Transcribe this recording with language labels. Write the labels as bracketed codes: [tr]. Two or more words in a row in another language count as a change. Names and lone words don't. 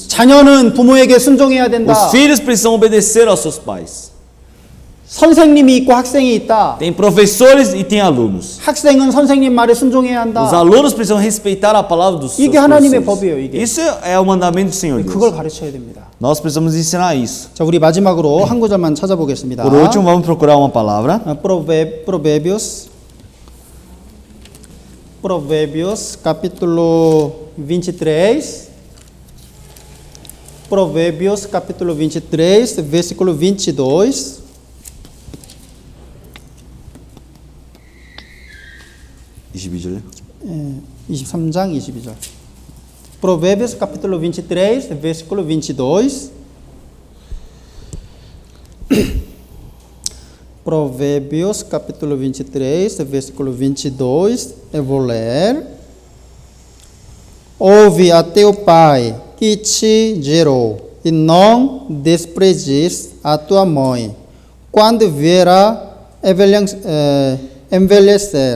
[ko] 자녀는 부모에게 순종해야 된다. [pt] Os filhos precisam obedecer aos seus pais. [ko] 선생님이 있고 학생이 있다. [pt] Tem professores e tem alunos. [ko] 학생은 선생님 말에 순종해야 [pt] Os [ko] 한다. [pt] alunos precisam respeitar a palavra dos seus [ko] 이게 하나님의 [pt] professores. [ko] 법이에요, 이게. [pt] Isso é o mandamento do Senhor [ko] 그걸 [pt] Deus. [ko] 가르쳐야 됩니다. [pt] Nós precisamos ensinar isso. [ko] 자, 우리 마지막으로 한 구절만 찾아보겠습니다. [pt] Por último, vamos procurar uma palavra. Provérbios, capítulo 23. Provérbios, capítulo 23, versículo 22. [ko] 23장 22절. [pt] Provérbios, capítulo 23, versículo 22. Provérbios, capítulo 23, versículo 22. Eu vou ler. Ouve a teu pai que te gerou, e não desprezies a tua mãe, quando vier envelhecer.